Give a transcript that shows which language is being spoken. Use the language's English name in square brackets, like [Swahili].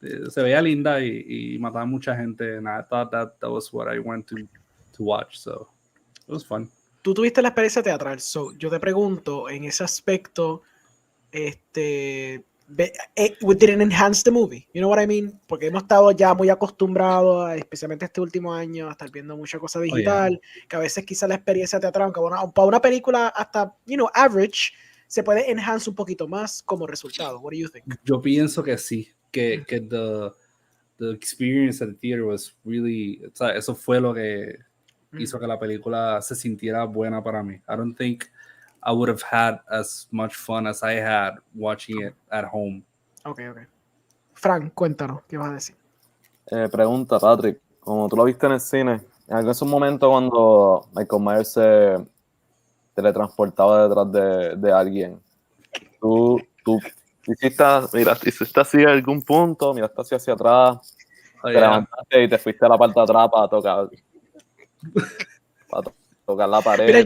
[Spanish] Se veía linda y mataba a mucha gente. [English] And I thought that was what I went to watch. So it was fun. [Spanish] Tú tuviste la experiencia teatral, so yo te pregunto, en ese aspecto, [English] we didn't enhance the movie, you know what I mean? [Spanish] Porque hemos estado ya muy acostumbrados, especialmente este último año, a estar viendo mucha cosa digital, que a veces quizá la experiencia teatral, aunque para una película hasta, average, se puede enhance un poquito más como resultado. [English] What do you think? [Spanish] Yo pienso que sí, que [English] the experience at the theater was really, [Spanish] o sea, eso fue lo que hizo que la película se sintiera buena para mí. [English] I don't think I would have had as much fun as I had watching it at home. Okay. [Spanish] Fran, cuéntanos, ¿qué vas a decir? Pregunta, Patrick, como tú lo viste en el cine, en esos momentos cuando Michael Myers se teletransportaba detrás de alguien, tú hiciste así a algún punto, miraste hacia atrás, te levantaste y te fuiste a la parte de atrás para tocar la pared.